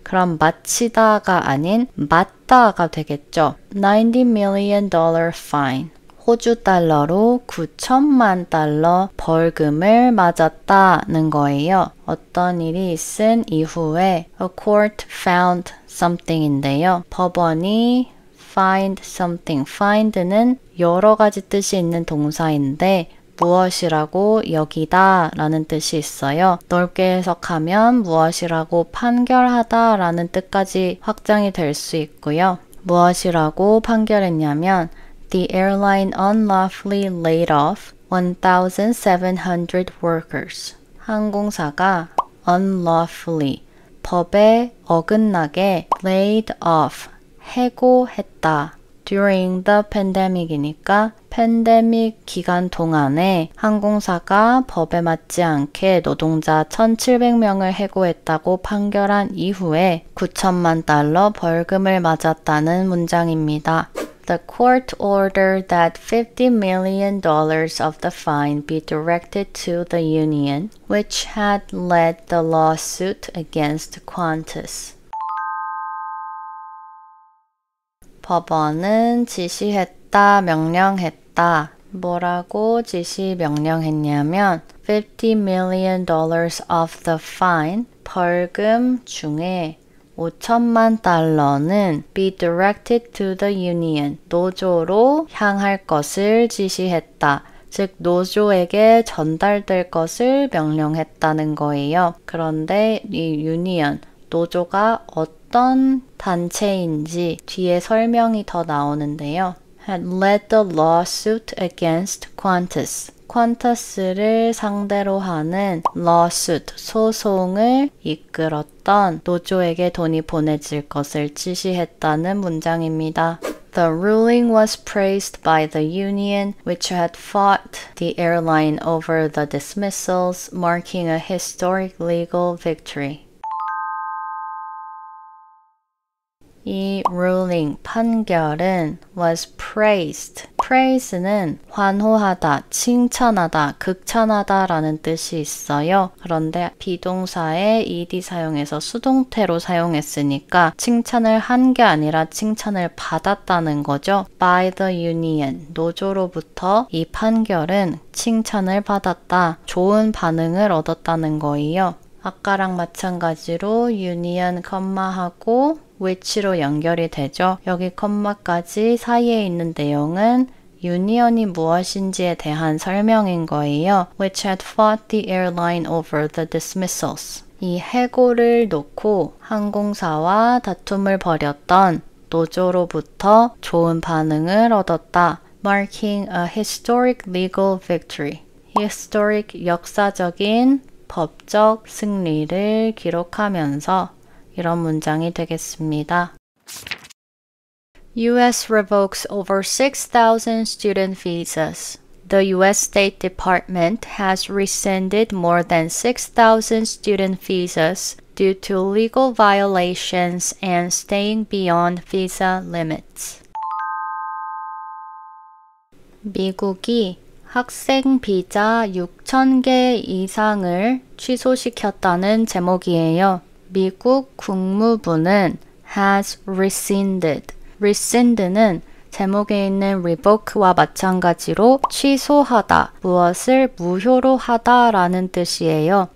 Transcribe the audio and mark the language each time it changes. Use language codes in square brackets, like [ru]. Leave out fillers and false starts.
[ko] 그럼 마치다가 아닌 맞다가 되겠죠. [en] $90 million fine. [ko] 호주 달러로 9천만 달러 벌금을 맞았다는 거예요. 어떤 일이 있은 이후에 [en] a court found something [ko] 인데요. 법원이 [en] find something. [ko] find는 여러 가지 뜻이 있는 동사인데 무엇이라고 여기다 라는 뜻이 있어요. 넓게 해석하면 무엇이라고 판결하다 라는 뜻까지 확장이 될 수 있고요. 무엇이라고 판결했냐면 [en] The airline unlawfully laid off 1,700 workers. [ko] 항공사가 unlawfully, 법에 어긋나게 laid off, 해고했다. During the pandemic이니까 팬데믹 기간 동안에 항공사가 법에 맞지 않게 노동자 1,700명을 해고했다고 판결한 이후에 9천만 달러 벌금을 맞았다는 문장입니다. [en] The court ordered that $50 million of the fine be directed to the union, which had led the lawsuit against Qantas. [ko] 법원은 지시했다, 명령했다. 뭐라고 지시 명령했냐면 [en] $50 million of the fine, [ko] 벌금 중에 5천만 달러는 [en] be directed to the union, [ko] 노조로 향할 것을 지시했다. 즉 노조에게 전달될 것을 명령했다는 거예요. 그런데 이 union, 노조가 어떤 단체인지 뒤에 설명이 더 나오는데요. [en] had led the lawsuit against Qantas. [ko] 퀀터스를 상대로 하는 lawsuit, 소송을 이끌었던 노조에게 돈이 보내질 것을 지시했다는 문장입니다. [en] The ruling was praised by the union, which had fought the airline over the dismissals, marking a historic legal victory. [ko] 이 ruling, 판결은 was praised. praise는 환호하다, 칭찬하다, 극찬하다 라는 뜻이 있어요. 그런데 비동사에 ed 사용해서 수동태로 사용했으니까 칭찬을 한 게 아니라 칭찬을 받았다는 거죠. [en] by the union, [ko] 노조로부터 이 판결은 칭찬을 받았다, 좋은 반응을 얻었다는 거예요. 아까랑 마찬가지로 union, 컴마하고 which로 연결이 되죠. 여기 컴마까지 사이에 있는 내용은 유니언이 무엇인지에 대한 설명인 거예요. [en] Which had fought the airline over the dismissals. [ko] 이 해고를 놓고 항공사와 다툼을 벌였던 노조로부터 좋은 반응을 얻었다. [en] Marking a historic legal victory. [ko] historic, 역사적인 법적 승리를 기록하면서 이런 문장이 되겠습니다. [en] U.S. revokes over 6,000 student visas. The U.S. State Department has rescinded more than 6,000 student visas due to legal violations and staying beyond visa limits. [ko] 미국이 학생 비자 6,000개 이상을 취소시켰다는 제목이에요. 미국 국무부는 [en] has rescinded. [ko] rescind는 제목에 있는 revoke와 마찬가지로 취소하다, 무엇을 무효로 하다 라는 뜻이에요.